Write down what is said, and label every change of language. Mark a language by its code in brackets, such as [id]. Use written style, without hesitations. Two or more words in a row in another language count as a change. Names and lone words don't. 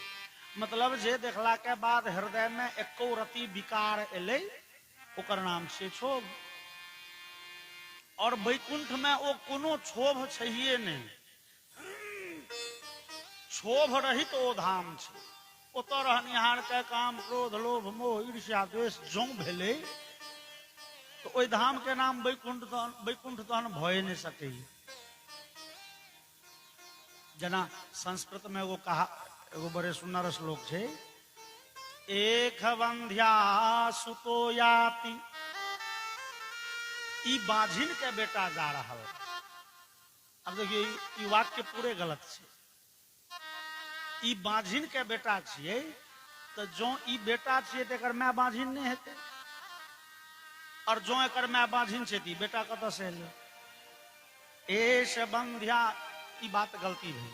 [mai] मतलब जे देखला के बाद हृदय में एको रति विकार एलै ओकर नाम छियै क्षोभ। और वैकुंठ में ओ कोनो क्षोभ छैहे नहीं, क्षोभ रहित ओ धाम छै। ओतऽ रहनिहार के काम क्रोध लोभ मोह ईर्ष्या द्वेष जौं भेलै तो ओई धाम के नाम वैकुंठ तहन भए नहीं सकै। जना संस्कृत में एगो बड़े सुंदर श्लोक छै, [sa] एक वंध्या सुतो याति। [mai] ई बाझिन के बेटा जा रहा है। अब देखिए ई वाक्य पूरे गलत छै। ई बाझिन के बेटा छिए तो जो ई बेटा छिए तो एकर माय बाझिन नहीं हेतै। और जो एकर माय बाझिन छै तो बेटा कतऽ से एलै? [sa] एष बंध्या, [mai] ई बात गलती भेल।